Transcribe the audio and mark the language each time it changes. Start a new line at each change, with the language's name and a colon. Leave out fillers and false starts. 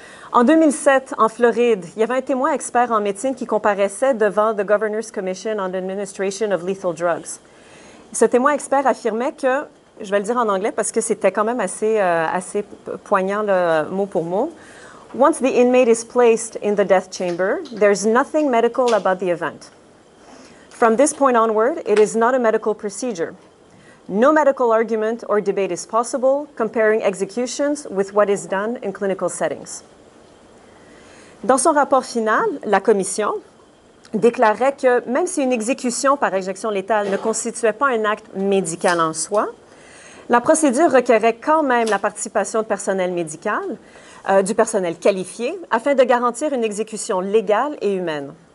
French: En 2007, en Floride, il y avait un témoin expert en médecine qui comparaissait devant the Governor's Commission on the Administration of Lethal Drugs. Ce témoin expert affirmait que, je vais le dire en anglais parce que c'était quand même assez poignant mot pour mot,
English: once the inmate is placed in the death chamber, there's nothing medical about the event. From this point onward, it is not a medical procedure. No medical argument or debate is possible comparing executions with what is done in clinical settings.
French: Dans son rapport final, la Commission déclarait que même si une exécution par injection létale ne constituait pas un acte médical en soi, la procédure requérait quand même la participation de personnel médical, du personnel qualifié, afin de garantir une exécution légale et humaine.